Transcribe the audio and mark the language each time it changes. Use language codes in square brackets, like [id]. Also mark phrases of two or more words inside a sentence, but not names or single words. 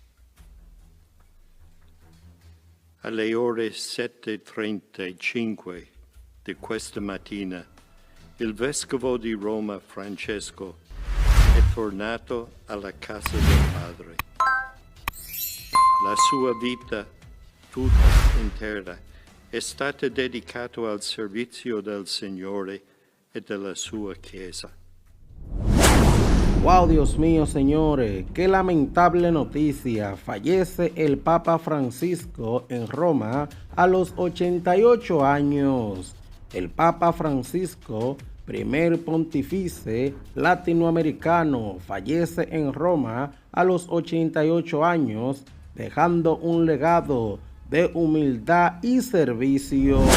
[it] Alle ore 7:35 di questa mattina, il Vescovo di Roma Francesco è tornato alla casa del Padre. La sua vita tutta intera è stata dedicata al servizio del Signore e della sua Chiesa. [es] Wow, Dios mío, señores, qué lamentable noticia. Fallece el Papa Francisco en Roma a los 88 años. El Papa Francisco, primer pontífice latinoamericano, fallece en Roma a los 88 años, dejando un legado de humildad y servicio.